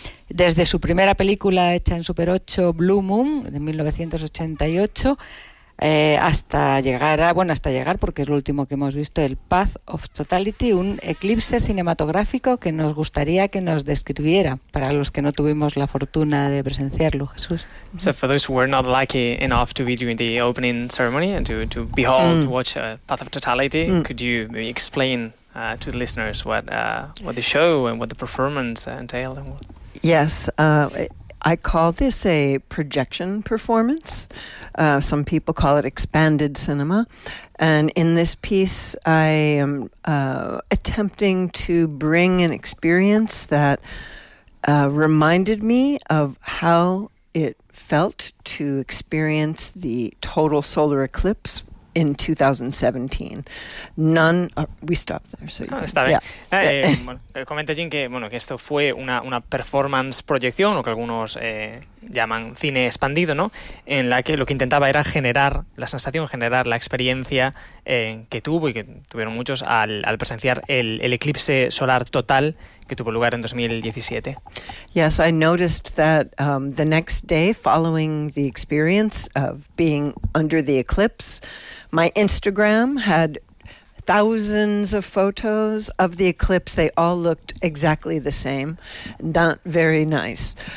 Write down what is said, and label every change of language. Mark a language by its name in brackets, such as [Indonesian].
[Spanish] Desde su primera película hecha en Super 8, Blue Moon, de 1988, hasta llegar, porque es lo último que hemos visto, el Path of Totality, un eclipse cinematográfico que nos gustaría que nos describiera para los que no tuvimos la fortuna de presenciarlo, Jesús. [English] So for those who were not lucky enough to be doing the opening ceremony and to behold, to watch Path of Totality, could you maybe explain to the listeners what the show and what the performance entailed? And what? Yes, I call this a projection performance. Some people call it expanded cinema. And in this piece, I am attempting to bring an experience that reminded me of how it felt to experience the total solar eclipse in 2017. We stopped there. So [Spanish] you está bien. [English] Yeah. [Spanish] Bueno, comenta Jean que esto fue una performance proyección, o que algunos llaman cine expandido, ¿no? En la que lo que intentaba era generar la sensación, generar la experiencia que tuvo y que tuvieron muchos al presenciar el eclipse solar total que tuvo lugar en 2017. [English] Yes, I noticed that the next day following the experience of being under the eclipse, my Instagram had thousands of photos of the eclipse. They all looked exactly the same, not very nice.